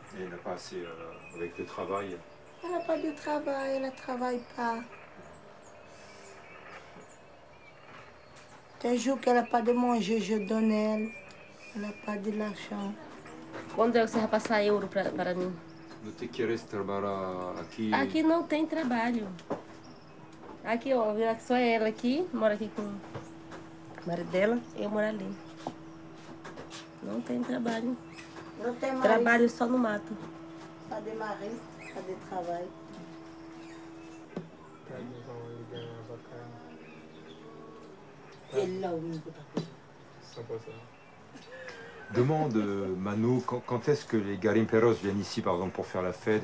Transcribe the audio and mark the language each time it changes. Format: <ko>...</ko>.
<fr>Elle n'a pas assez avec le travail. Elle n'a pas de travail, elle ne travaille pas. Des jours qu'elle n'a pas de manger, je donne elle. Elle n'a pas de l'argent.</fr> <pt>Quando é que você vai passar euro para mim? Não te queres trabalhar aqui? Aqui não tem trabalho. Aqui, ó, só ela aqui, mora aqui com o marido dela, eu moro ali. Não tem trabalho. Não tem mais. Trabalho só no mato.</pt> <fr>Pas de mari, pas de travail. Demande, Manu, quand est-ce que les garimperos viennent ici, par exemple, pour faire la fête?</fr>